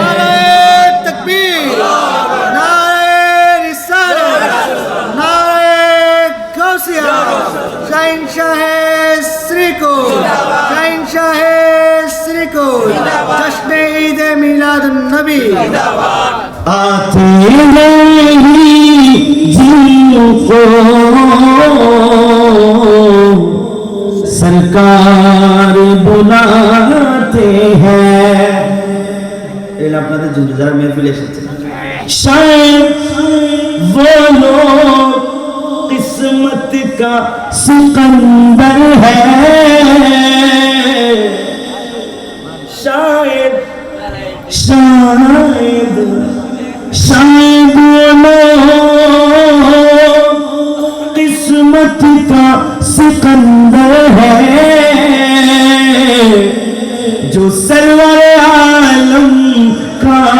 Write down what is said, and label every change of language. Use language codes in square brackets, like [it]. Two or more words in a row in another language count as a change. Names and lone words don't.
[ur] جشن عید میلاد النبی آتے ہیں جن کو سرکار بلاتے ہیں [bn] এলা আপনাদের জন্য যারা মেহফিলে এসেছেন [ur] শায়দ وہ لوگ قسمت کا سکندر ہے شاید وہ لوگ قسمت کا سکندر ہے جو سرور عالم کا